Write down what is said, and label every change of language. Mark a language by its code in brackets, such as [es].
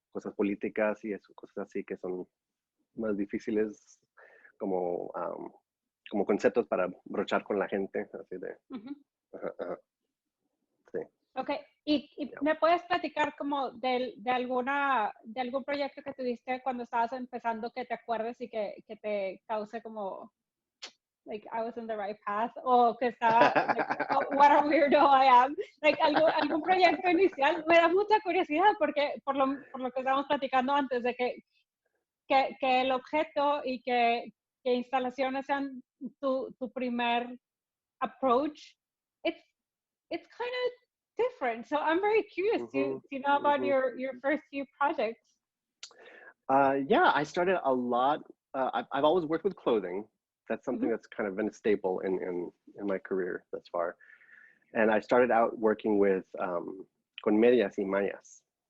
[es] cosas políticas y eso, cosas así que son más difíciles como, como conceptos para brochar con la gente, así de, ujú. ajá, ajá, sí. Ok, y [en] Yeah. [es] me puedes platicar como de algún proyecto que tuviste cuando estabas empezando que te acuerdes y que te cause como [en] like I was on the right path, [es] o que estaba, [en] like, oh, what a weirdo I am. [es] Like algún proyecto inicial. Me da mucha curiosidad porque por lo que estábamos platicando antes de que el objeto y que instalaciones sean tu primer approach, [en] it's kind of different. So I'm very curious to know about your first few projects. Yeah, I started a lot. I've always worked with clothing. That's something that's kind of been a staple in my career thus far. And I started out working with [es] con medias y mallas.